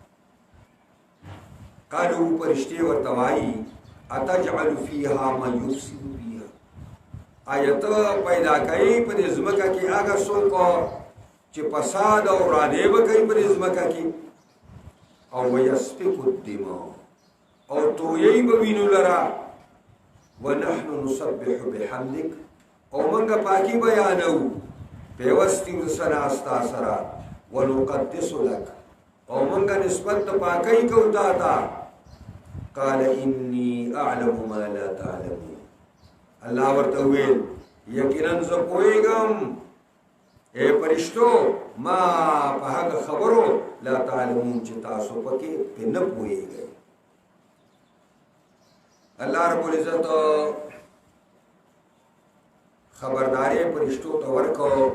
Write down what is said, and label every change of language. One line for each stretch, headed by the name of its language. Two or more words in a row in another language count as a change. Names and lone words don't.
Pashto: قالو فرشتې ورته وایي
Arabic: اتجعل فیها من یفسد فیها،
Pashto: آیا ته پیدا کوي په دې ځمکه کې هغه څوک چې فساد او ورانې به کوي په دې ځمکه کې، او
Arabic: ویسفک الدماء
Pashto: او تویی به وینو لره،
Arabic: ونحن نسبح بحمدک
Pashto: او موږ پاکي بیانو پیوستی سره ستا سره،
Arabic: ونقدس لک
Pashto: او موږ نسبت د پاکۍ کوو تا ته.
Arabic: قال انی اعلم ما لا تعلمون،
Pashto: الله ورته وویل یقینا زه پوهېږم اے فرشتو ما په هغه خبرو
Arabic: لا تعلمون
Pashto: چې تاسو پکې نه پوهېږئ.
Arabic: الله رب العزت
Pashto: خبرداري فرشتو ته ورکړو.